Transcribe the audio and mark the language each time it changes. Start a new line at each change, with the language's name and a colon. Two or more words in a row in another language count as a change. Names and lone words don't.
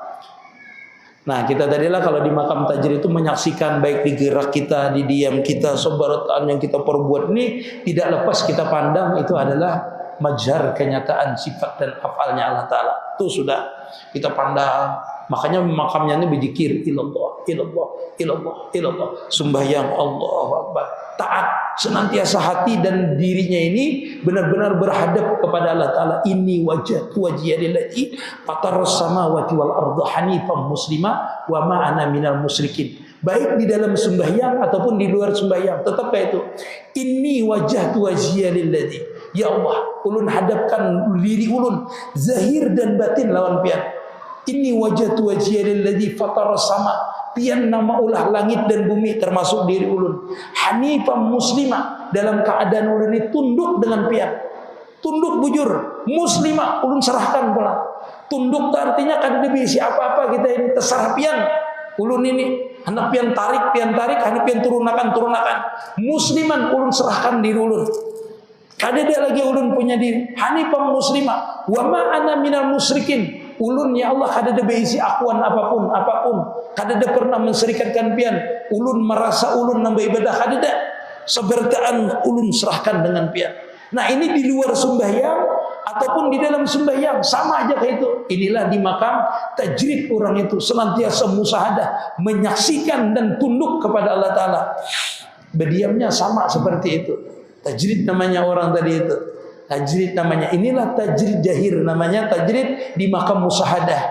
Banjar: Nah, kita tadilah kalau di makam tajrid itu menyaksikan baik di gerak kita, di diam kita, sebarataan yang kita perbuat ini tidak lepas kita pandang itu adalah majhar kenyataan sifat dan afalnya Allah Ta'ala. Itu sudah kita pandang. Makanya makamnya ini berzikir
Arabic: إلا الله، إلا الله، إلا الله، إلا الله.
Banjar: Sembahyang
Arabic: الله أكبر.
Banjar: Taat. Senantiasa hati dan dirinya ini benar-benar berhadap kepada Allah Ta'ala.
Arabic: إني وجهت وجهي للذي فطر السماوات والأرض حنيفا مسلما وما أنا من المشركين.
Banjar: Baik di dalam sembahyang ataupun di luar sembahyang, tetap itu.
Arabic: إني وجهت وجهي للذي.
Banjar: Ya Allah, ulun hadapkan diri ulun zahir dan batin lawan pian.
Arabic: إني وجهت وجهي للذي فطر السماء.
Banjar: Pian nama ulah langit dan bumi termasuk diri ulun.
Arabic: حنيفا مسلمة,
Banjar: dalam keadaan ulun ini tunduk dengan pian. Tunduk bujur, muslimah ulun serahkan pula. Tunduk itu artinya kan lebih siapa-apa kita ini terserah pian. Ulun ini hendak pian tarik, hendak pian turunakan. Musliman ulun serahkan diri ulun. Kada dia lagi ulun punya diri.
Arabic: حنيفا مسلمة, وما أنا من المشركين.
Banjar: Ulun ya Allah kada ada berisi akuan apapun. Kada ada pernah menserikatkan pian. Ulun merasa ulun nambah ibadah kada ada. Sebertaan ulun serahkan dengan pian. Nah, ini di luar sembahyang ataupun di dalam sembahyang sama aja kayak itu. Inilah di makam tajrid orang itu senantiasa musyahadah, menyaksikan dan tunduk kepada Allah Ta'ala. Berdiamnya sama seperti itu. Tajrid namanya orang tadi itu. Tajrid namanya. Inilah tajrid jahir namanya, tajrid di makam musyahadah.